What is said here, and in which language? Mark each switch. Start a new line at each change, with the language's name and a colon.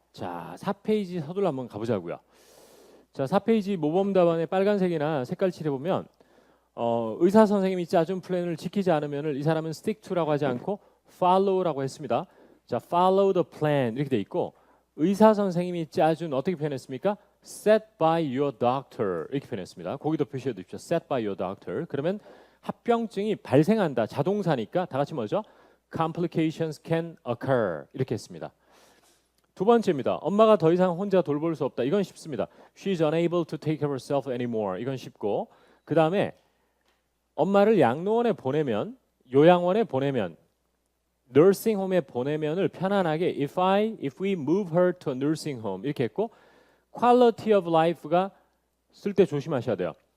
Korean: 자, 4페이지 서둘러 한번 가보자고요. 자, 4페이지 모범 답안에 빨간색이나 색깔 칠해보면 의사 선생님이 짜준 플랜을 지키지 않으면 이 사람은 stick to라고 하지 않고 follow라고 했습니다. 자,
English: follow the plan
Korean: 이렇게 돼 있고 의사 선생님이 짜준 어떻게 표현했습니까?
English: set by your doctor
Korean: 이렇게 표현했습니다. 거기도 표시해 두십시오.
English: set by your doctor.
Korean: 그러면 합병증이 발생한다. 자동사니까 다 같이 뭐죠?
English: complications can occur
Korean: 이렇게 했습니다. 두 번째입니다. 엄마가 더 이상 혼자 돌볼 수 없다. 이건 쉽습니다.
English: She's unable to take care of herself anymore.
Korean: 이건 쉽고 그 다음에 엄마를 양로원에 보내면 요양원에 보내면 nursing home에 보내면을 편안하게
English: if we move her to a nursing home
Korean: 이렇게 했고
English: quality of life
Korean: 가 쓸 때 조심하셔야 돼요.